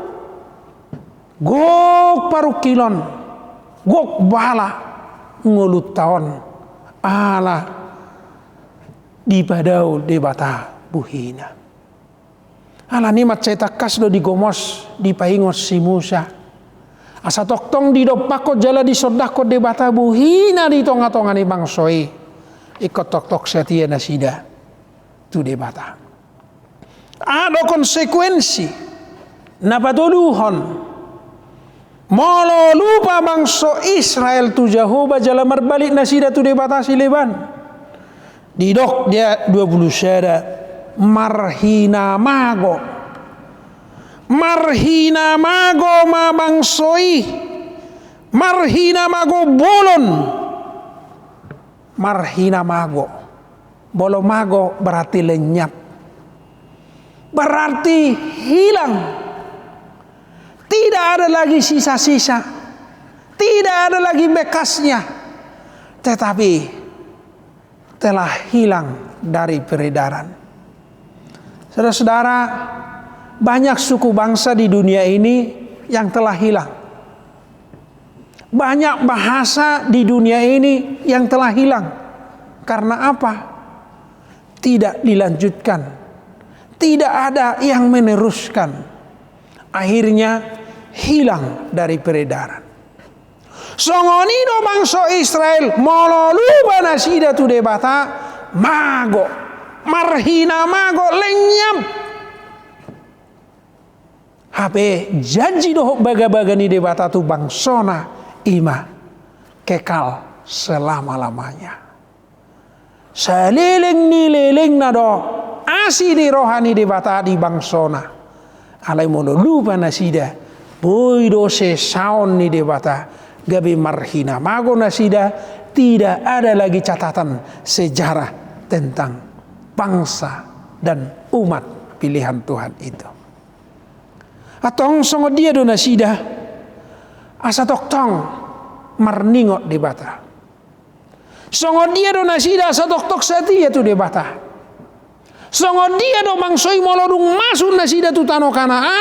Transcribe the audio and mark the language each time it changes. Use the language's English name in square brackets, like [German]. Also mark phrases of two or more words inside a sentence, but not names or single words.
[Batak Toba] Gok parukilon, gok bala ngulut tahun, ala di padau debata buhina. Ala ni maceta kas do digomos di paingos si Musa. Asa toktong di dopako jala di sodako debata buhina di tonga-tonga ni bangsoi. Ikut tok-tok setia nasida tu debata. [Indonesian] Ada konsekuensi napatuluhon. [Batak Toba] Molo lupa bangsa Israel tu Jehovah jala merbalik nasida tu debatasi leban. Didok dia 20 syada marhina mago. Marhina mago ma bangsoi. Marhina mago bolon. Marhina mago. Bolo mago [Indonesian] berarti lenyap. Berarti hilang. Tidak ada lagi sisa-sisa. Tidak ada lagi bekasnya. Tetapi telah hilang dari peredaran. Saudara-saudara, banyak suku bangsa di dunia ini yang telah hilang. Banyak bahasa di dunia ini yang telah hilang. Karena apa? Tidak dilanjutkan. Tidak ada yang meneruskan. Akhirnya hilang dari peredaran. [Batak Toba] Songonido bangsa Israel mololuba nasida tu debata mago marhina mago lenyap. Habe janji doh baga-baga ni debata tu bangsona ima [Indonesian] kekal selama-lamanya. [Batak Toba] Saliling ni leling nado asi di rohani debata di bangsona. Alai mololuba nasida boy dose saon ni debata gabi marhina mago nasida [Indonesian] tidak ada lagi catatan sejarah tentang bangsa dan umat pilihan Tuhan itu. [Batak Toba] Atong songo dia do nasida asa toktong marningot debata. Songo dia do nasida asa tok setia tu debata. Songo dia do mangsoi molodung masuk nasida tu tanah Kanaan.